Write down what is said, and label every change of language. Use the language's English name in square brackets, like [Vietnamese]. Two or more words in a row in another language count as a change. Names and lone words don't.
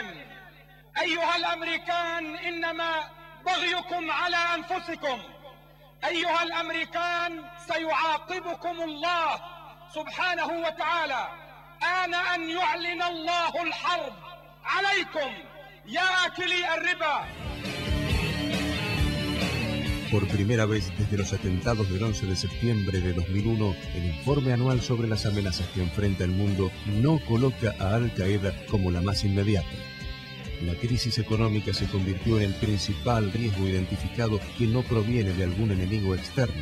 [Arabic] أيها الأمريكان، إنما بغيكم على أنفسكم. أيها الأمريكان، سيعاقبكم الله سبحانه وتعالى آن أن يعلن الله الحرب عليكم يا آكلي الربا. [Spanish] Por primera vez desde los atentados del 11 de septiembre de 2001, el informe anual sobre las amenazas que enfrenta el mundo no coloca a Al Qaeda como la más inmediata. La crisis económica se convirtió en el principal riesgo identificado que no proviene de algún enemigo externo.